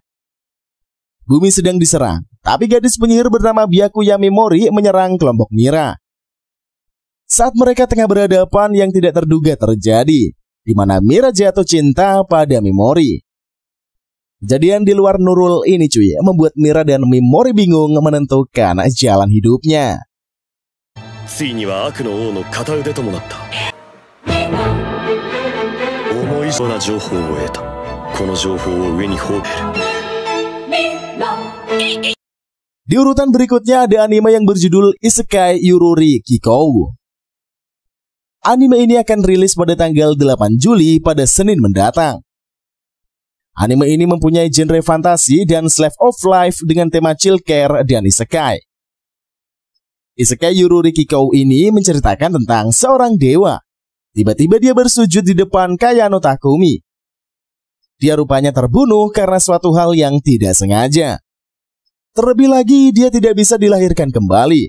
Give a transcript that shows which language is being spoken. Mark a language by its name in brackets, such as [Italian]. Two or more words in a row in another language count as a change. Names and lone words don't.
[Indonesian] Bumi sedang diserang, tapi gadis penyihir bernama Byakuya Memori menyerang kelompok Mira. Saat mereka tengah berhadapan, yang tidak terduga terjadi, di mana Mira jatuh cinta pada Memori. Kejadian di luar Nurul ini cuy, membuat Mira dan Memori bingung menentukan jalan hidupnya. [Japanese] ついには悪の王の片腕ともなった。思いそうな情報を得た。この情報を上に放る。 [Indonesian] Di urutan berikutnya ada anime yang berjudul Isekai Yururi Kikou. Anime ini akan rilis pada tanggal 8 Juli pada Senin mendatang. Anime ini mempunyai genre fantasi dan [English] slice of life [Indonesian] dengan tema [English] chill care [Indonesian] dan isekai. Isekai Yururi Kikou ini menceritakan tentang seorang dewa. Tiba-tiba dia bersujud di depan Kayano Takumi. Dia rupanya terbunuh karena suatu hal yang tidak sengaja. Terlebih lagi, dia tidak bisa dilahirkan kembali.